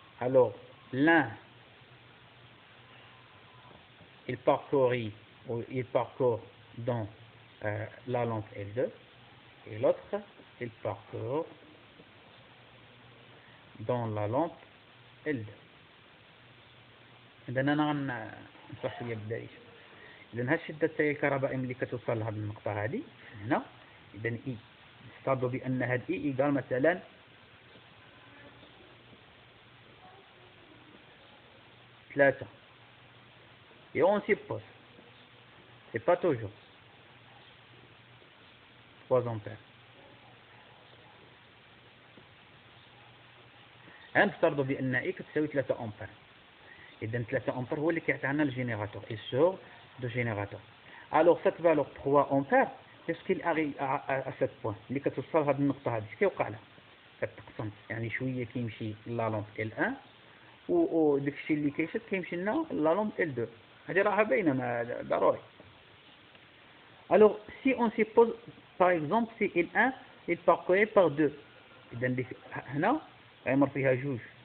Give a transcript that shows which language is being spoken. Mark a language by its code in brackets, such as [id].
[fr] Alors, l'un, il parcourt dans la lampe L2 et l'autre, il parcourt dans la lampe L2. [ar] إذا أنا نشرح شوية بداية. إذا هالشدة الكهربائية ملي كتوصل لهاد النقطة هادي هنا، إذا إي نفترضوا بأن هاد إي إيكال مثلا 3. [fr] Et on suppose, c'est pas toujours 3 ampères. [ar] نفترضوا بأن إي كتساوي 3 أمبير. إذا 3 أمبير هو اللي كيعطينا الجينيراتور [fr] et sort de générateur. Alors cette valeur [ar] 3 أمبير [fr] lorsqu'il arrive à 7 points [ar] اللي كتوصل لهاد النقطة هادي كيوقع لها؟ كتقسم يعني شوية كيمشي لا لامب L1 و داكشي اللي كيشد كيمشي لنا لا لامب L2. هذه راها باينة ما ضروري. [fr] Alors si on suppose par exemple si L1 est parcouru par 2 [ar] إذا هنا غيمر فيها جوج.